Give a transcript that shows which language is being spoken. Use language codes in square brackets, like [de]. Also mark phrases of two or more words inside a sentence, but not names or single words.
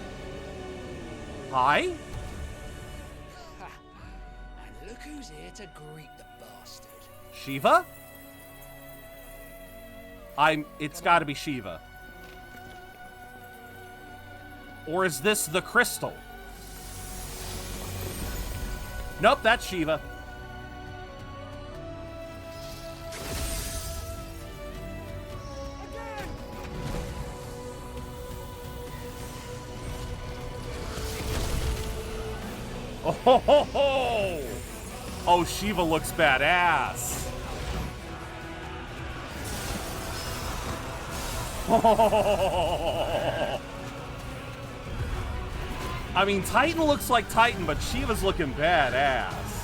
[en] And look who's here to greet the bastard. Shiva? It's gotta be Shiva. Or is this the crystal? Nope, that's Shiva. Oh, ho, ho, ho. Oh, Shiva looks badass. I mean, Titan looks like Titan, but Shiva's looking badass.